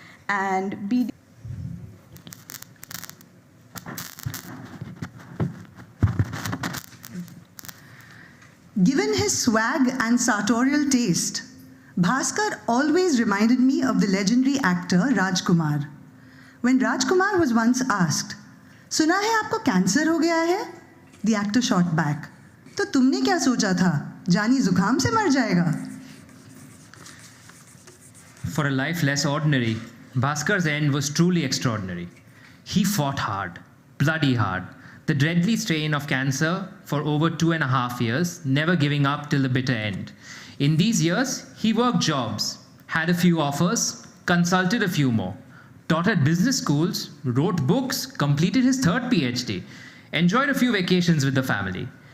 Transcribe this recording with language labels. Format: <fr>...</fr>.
<en>and BD. Given his swag and sartorial taste, Bhaskar always reminded me of the legendary actor Rajkumar. When Rajkumar was once asked,</en> <hi>"सुना है आपको cancer हो गया है?"</hi> <en>The actor shot back,</en> <hi>"तो तुमने क्या सोचा था? जानी जुकाम से मर जाएगा?"</hi> <en>For a life less ordinary, Bhaskar's end was truly extraordinary. He fought hard, bloody hard, the deadly strain of cancer for over 2.5 years, never giving up till the bitter end. In these years, he worked jobs, had a few offers, consulted a few more, taught at business schools, wrote books, completed his 3rd PhD, enjoyed a few vacations with the family.</en>